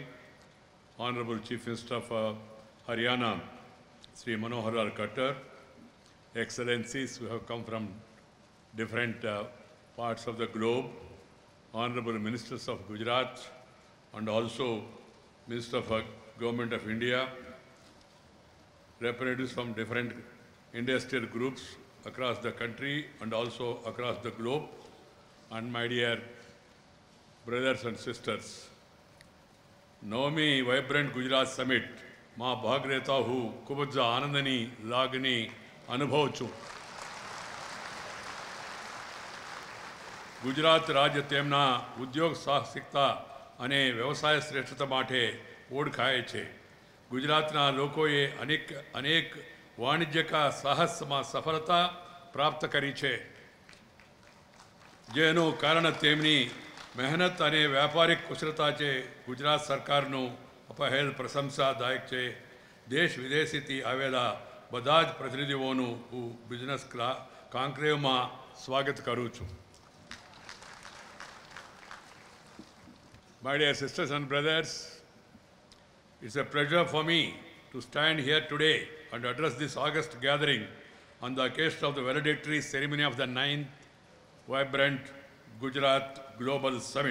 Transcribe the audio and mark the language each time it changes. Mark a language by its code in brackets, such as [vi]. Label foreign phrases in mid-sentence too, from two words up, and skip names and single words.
[en] Honorable Chief Minister of Haryana, Sri Manohar Lal Khattar, Excellencies who have come from different parts of the globe, Honorable Ministers of Gujarat, and also Minister of Government of India, representatives from different industrial groups across the country and also across the globe, and my dear brothers and sisters. [gu] Navami Vibrant Gujarat Summit, [hi] मा भाग लेता हु, [gu] ખૂબ જ આનંદની લાગની અનુભવ છું. ગુજરાત રાજ્ય તેમના ઉદ્યોગ સાહસિકતા અને વ્યવસાય શ્રેષ્ઠતા માટે ઓળખાય છે. ગુજરાતના લોકોએ અનેક વાણિજ્યિક સાહસમાં સફળતા પ્રાપ્ત કરી છે, જેનું કારણ તેમની મહેનત અને વ્યાપારિક કુશળતા છે. ગુજરાત સરકારનું પહેલ પ્રશંસાદાયક છે. દેશ વિદેશથી આવેલા બધા જ પ્રતિનિધિઓનું હું બિઝનેસ કોન્ક્લેવમાં સ્વાગત કરું છું. [en] My dear sisters and brothers, it's a pleasure for me to stand here today and address this August gathering on the occasion of the valedictory ceremony of the 9th Vibrant Gujarat Global Summit.